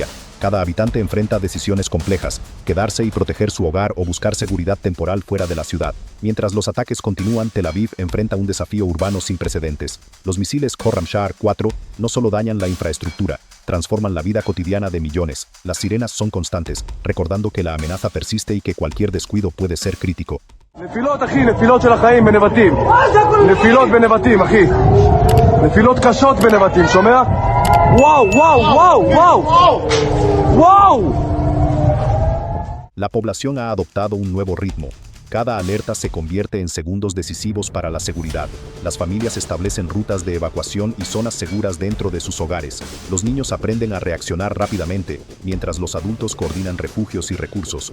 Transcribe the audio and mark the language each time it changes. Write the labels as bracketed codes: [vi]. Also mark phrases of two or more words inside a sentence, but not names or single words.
[es] Cada habitante enfrenta decisiones complejas: quedarse y proteger su hogar o buscar seguridad temporal fuera de la ciudad. Mientras los ataques continúan, Tel Aviv enfrenta un desafío urbano sin precedentes. Los misiles Khorramshahr 4 no solo dañan la infraestructura, transforman la vida cotidiana de millones. Las sirenas son constantes, recordando que la amenaza persiste y que cualquier descuido puede ser crítico. [he] נפילות אחי, נפילות של החיים בנבטים. נפילות בנבטים אחי. נפילות קשות בנבטים, שומע? וואו, וואו, וואו, וואו. וואו! [es] La población ha adoptado un nuevo ritmo. Cada alerta se convierte en segundos decisivos para la seguridad. Las familias establecen rutas de evacuación y zonas seguras dentro de sus hogares. Los niños aprenden a reaccionar rápidamente, mientras los adultos coordinan refugios y recursos.